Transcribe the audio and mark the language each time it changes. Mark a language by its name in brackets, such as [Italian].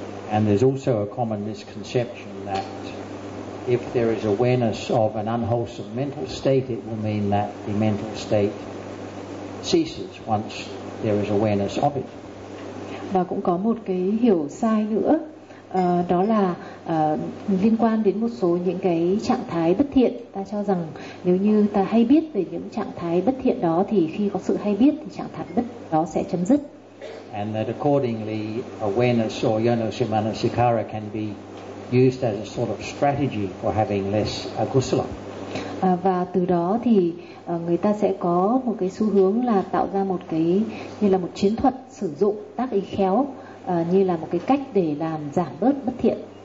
[English] And there's also a common misconception that if there is awareness of an unwholesome mental state, it will mean that the mental state ceases once there is awareness of it. [Vietnamese] Và cũng có một cái hiểu sai nữa, đó là liên quan đến một số những cái trạng thái bất thiện. Ta cho rằng nếu như ta hay biết về những trạng thái bất thiện đó thì khi có sự hay biết thì trạng thái bất đó sẽ chấm dứt. [English] And that accordingly awareness or yoniso manasikara can be used as a sort of strategy for having less akusala. [Vietnamese] Và từ đó thì người ta sẽ có một cái xu hướng là tạo ra một cái như là một chiến thuật sử dụng tác ý khéo như là một cái cách để làm giảm bớt bất thiện.